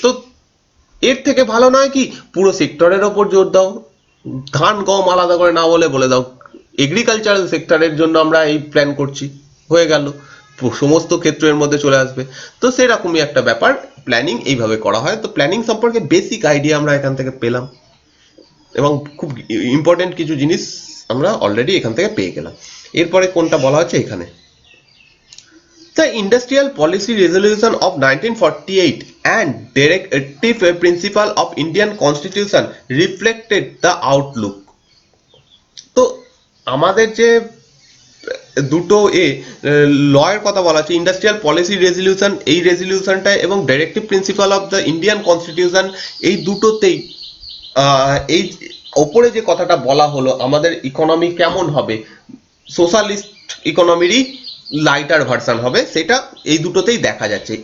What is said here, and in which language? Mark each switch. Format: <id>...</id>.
<bn>তো এর থেকে ভালো নয় কি পুরো সেক্টরের ওপর জোর দাও, ধান গম আলাদা করে না বলে বলে দাও এগ্রিকালচারাল সেক্টরের জন্য আমরা এই প্ল্যান করছি, হয়ে গেল, সমস্ত ক্ষেত্রের মধ্যে চলে আসবে। তো সেরকমই একটা ব্যাপার, প্ল্যানিং এইভাবে করা হয়। তো প্ল্যানিং সম্পর্কে বেসিক আইডিয়া আমরা এখান থেকে পেলাম এবং খুব ইম্পর্টেন্ট কিছু জিনিস আমরা অলরেডি এখান থেকে পেয়ে গেলাম। এরপরে কোনটা বলা হচ্ছে এখানে,</bn> <en>The Industrial Policy Resolution of 1948 and Directive Principle of Indian Constitution reflected the outlook.</en> <bn>তো আমাদের যে দুটো লয়ের কথা বলা হচ্ছে, ইন্ডাস্ট্রিয়াল পলিসি রেজলিউশন, এই রেজলিউশনটা এবং directive principle of the Indian constitution, এই দুটোতেই এই ওপরে যে কথাটা বলা হলো আমাদের ইকোনমি কেমন হবে, সোশ্যালিস্ট ইকোনমিরই লাইটার ভার্সন হবে, সেটা এই দুটোতেই দেখা যাচ্ছে।</bn>